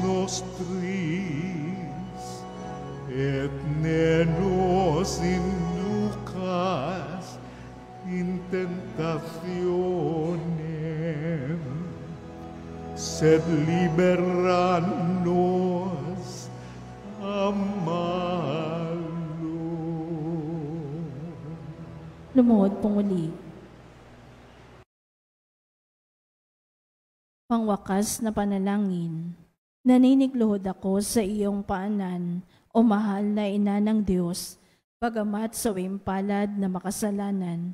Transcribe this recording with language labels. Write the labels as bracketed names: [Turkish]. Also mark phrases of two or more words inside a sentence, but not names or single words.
[Latin] nostris, et ne nos inducas in tentationem, sed libera nos a malo. [Filipino] Lumuhod po muli. Pangwakas na panalangin, naninigluhod ako sa iyong paanan, o mahal na ina ng Diyos, bagamat sa wimpalad na makasalanan.